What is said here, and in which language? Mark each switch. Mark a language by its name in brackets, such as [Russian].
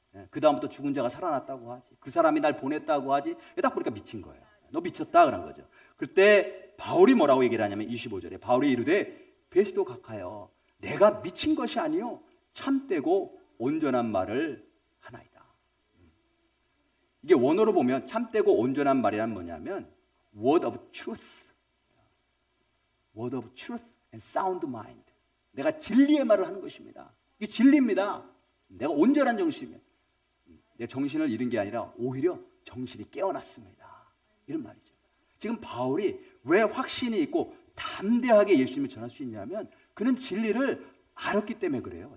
[Korean] 그 다음부터 죽은 자가 살아났다고 하지. 그 사람이 날 보냈다고 하지. 딱 보니까 미친 거예요. 너 미쳤다 그런 거죠. 그때 바울이 뭐라고 얘기를 하냐면 25절에 바울이 이르되 베스도 각하여 내가 미친 것이 아니요 참되고 온전한 말을 하나이다. 이게 원어로 보면 참되고 온전한 말이란 뭐냐면 [English] word of truth, word of truth and sound mind. [Korean] 내가 진리의 말을 하는 것입니다. 이게 진리입니다. 내가 온전한 정신이에요. 내 정신을 잃은 게 아니라 오히려 정신이 깨어났습니다. 이런 말이죠. 지금 바울이 왜 확신이 있고 담대하게 예수님을 전할 수 있냐면 그는 진리를 알았기 때문에 그래요.